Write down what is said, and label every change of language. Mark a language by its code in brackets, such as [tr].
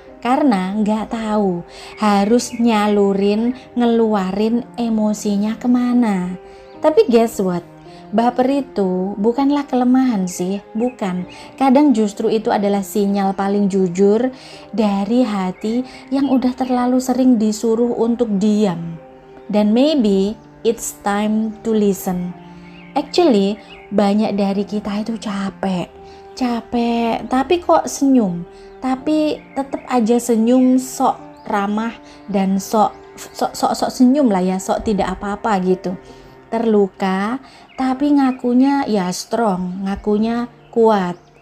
[id] Karena nggak tahu harus nyalurin, ngeluarin emosinya kemana. Tapi [en] guess what? [id] Baper itu bukanlah kelemahan sih, bukan. Kadang justru itu adalah sinyal paling jujur dari hati yang udah terlalu sering disuruh untuk diam. Dan [en] maybe it's time to listen. [id] Actually, banyak dari kita itu capek, tapi kok senyum. Tapi tetap aja senyum, sok ramah dan sok senyum lah ya, sok tidak apa-apa gitu. Terluka tapi ngakunya ya strong, ngakunya kuat.